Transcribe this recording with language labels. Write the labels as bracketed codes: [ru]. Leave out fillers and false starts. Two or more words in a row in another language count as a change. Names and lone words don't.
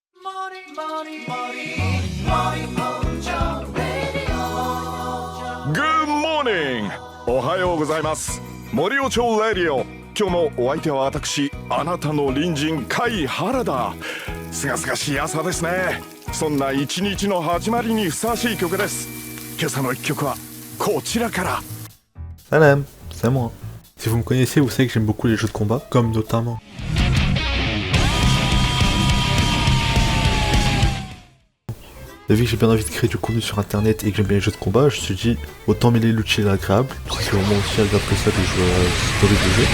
[en] Good morning! [ja] おはようございます。森尾町レディオ。今日のお相手は私、あなたの隣人、甲斐原田。すがすがしい朝ですね。そんな一日の始まりにふさわしい曲です。今朝の一曲はこちらから。 [fr] Salam, c'est moi. Si vous me connaissez, vous savez que j'aime beaucoup les jeux de combat, comme notamment... Vu que j'ai bien envie de créer du contenu sur internet et que j'aime bien les jeux de combat, je me suis dit, autant mêler l'utile à l'agréable, parce que c'est vraiment aussi agréable que ça de jouer à ce jeu.